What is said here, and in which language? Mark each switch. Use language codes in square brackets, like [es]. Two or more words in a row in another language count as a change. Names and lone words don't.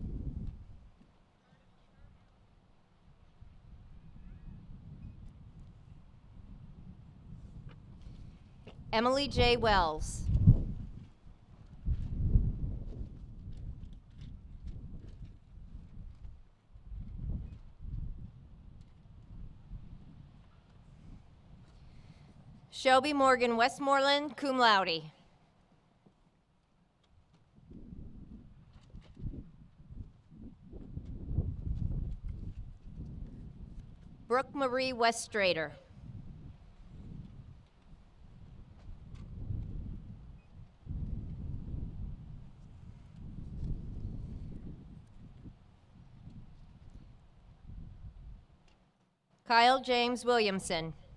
[en] Emily J. Wells. Shelby Morgan Westmoreland, [la] cum laude. [en] Brooke Marie Weststrader. Kyle James Williamson.